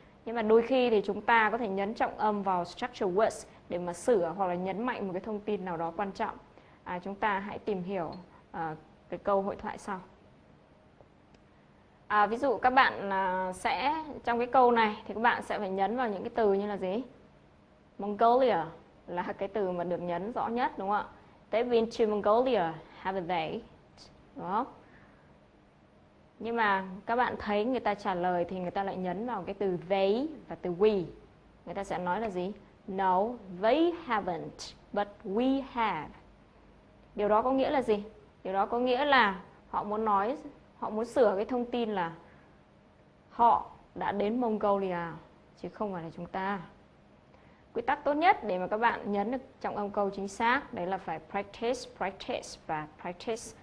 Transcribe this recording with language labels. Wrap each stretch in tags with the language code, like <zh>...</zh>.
<vi>Nhưng mà đôi khi thì chúng ta có thể nhấn trọng âm vào structure words để mà sửa hoặc là nhấn mạnh một cái thông tin nào đó quan trọng. Chúng ta hãy tìm hiểu cái câu hội thoại sau. Ví dụ các bạn sẽ trong cái câu này thì các bạn sẽ phải nhấn vào những cái từ như là gì? Mongolia là cái từ mà được nhấn rõ nhất, đúng không ạ?</vi> <en>They've been to Mongolia, haven't they?</en> <vi>Đúng không? Nhưng mà các bạn thấy người ta trả lời thì người ta lại nhấn vào cái từ they và từ we. Người ta sẽ nói là gì?</vi> <en>No, they haven't, but we have.</en> <vi>Điều đó có nghĩa là gì? Điều đó có nghĩa là họ muốn sửa cái thông tin là họ đã đến Mongolia chứ không phải là chúng ta. Quy tắc tốt nhất để mà các bạn nhấn được trọng âm câu chính xác đấy là phải practice và practice.</vi>